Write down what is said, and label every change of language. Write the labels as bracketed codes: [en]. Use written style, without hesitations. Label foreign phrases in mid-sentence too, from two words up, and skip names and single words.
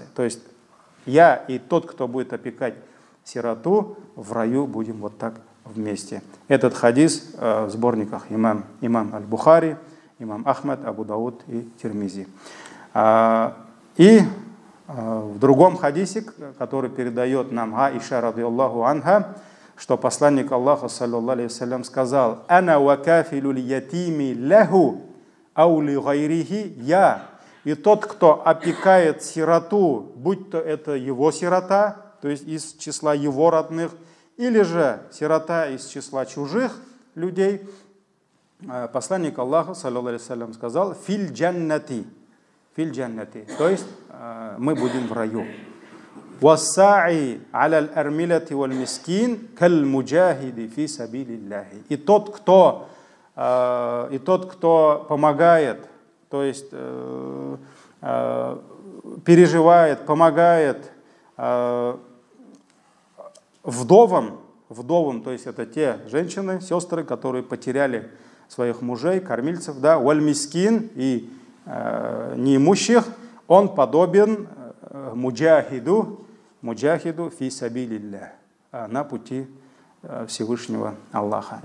[ru] То есть я и тот, кто будет опекать сироту, в раю будем вот так вместе. Этот хадис в сборниках имам аль-Бухари, имам Ахмад, Абу Дауд и Тирмизи. И в другом хадисе, который передает нам Аиша, [ar] رضي الله عنها, [ru] что посланник Аллаха, [ar] صلى الله عليه وسلم, сказал: «أنا وكافل اليتيم له أو لغيره», [ru] я И тот, кто опекает сироту, будь то это его сирота, то есть из числа его родных, или же сирота из числа чужих людей, посланник Аллаха, [ar] صلى الله عليه وسلم, [ru] сказал: [ar] «في الجنة», «في الجنة», [ru] то есть мы будем в раю. [ar] «والساعي على الأرملة والمسكين كالمجاهد في سبيل الله». [ru] И тот, кто помогает, то есть переживает, помогает вдовам, то есть это те женщины, сестры, которые потеряли своих мужей, кормильцев, да, [ar] والمسكين, [ru] и неимущих, он подобен [ar] مجاهد في سبيل الله, [ru] на пути Всевышнего Аллаха.